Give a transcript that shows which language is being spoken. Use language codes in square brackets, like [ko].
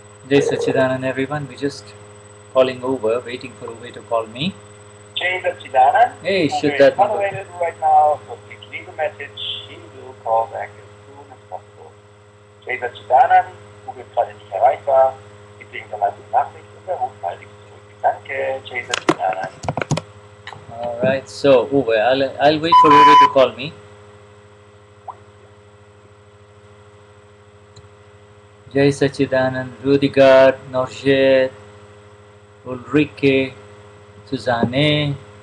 [en] Jai Sachidanand everyone, we just calling over, waiting for Uwe to call me. Jai Sachidanand. Hey, Uwe Shuddha. is not available right now, so please leave a message. He will call back as soon as possible. Jai Sachidanand. [de] Uwe ist gerade nicht erreichbar. Bitte hinterlasse eine Nachricht und er ruft baldig zurück. Danke, Jai Sachidanand. [en] Alright, so Uwe, I'll wait for Uwe to call me. Jai Sachidanand, Rudiger, Norjet, Ulrike, Suzanne.